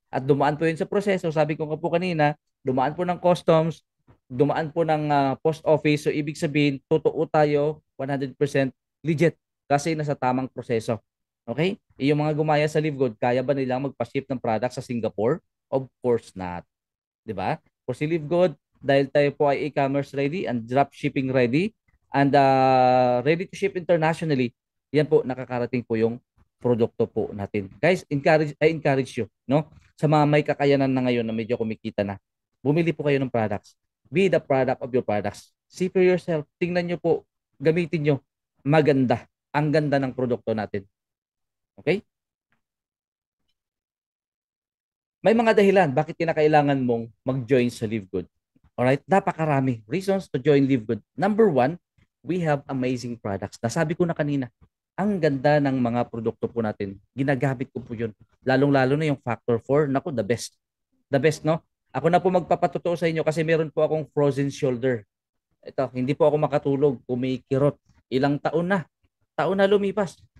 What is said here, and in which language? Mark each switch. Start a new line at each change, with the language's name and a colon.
Filipino: At dumaan po yun sa proseso. Sabi ko nga po kanina, dumaan po ng customs, dumaan po ng post office. So ibig sabihin, totoo tayo 100% legit kasi nasa tamang proseso. Okay? Yung mga gumaya sa Live Good, kaya ba nilang magpa-ship ng product sa Singapore?
English: Of course not. 'Di ba? For si Live Good,
Filipino: dahil tayo po ay
English: e-commerce ready and drop shipping ready and ready to ship internationally.
Filipino: yan po nakakarating po yung produkto po natin.
English: Guys, I encourage you,
Filipino: no? Sa mga may kakayanan na ngayon na medyo kumikita na, bumili po kayo ng products.
English: Be the product of your products. See for yourself.
Filipino: Tingnan nyo po, gamitin nyo. Maganda. Ang ganda ng produkto natin. Okay? May mga dahilan bakit kinakailangan mong mag-join sa Live Good.
English: Alright? Napakarami reasons to join Live Good. Number one, we have amazing products.
Filipino: Nasabi ko na kanina, ang ganda ng mga produkto po natin. Ginagamit ko po yun. Lalong-lalo na yung Factor 4. Naku,
English: the best. The best,
Filipino: no? Ako na po magpapatotoo sa inyo kasi meron po akong frozen shoulder. Ito, hindi po ako makatulog. Kumikirot. Ilang taon na. Taon na lumipas.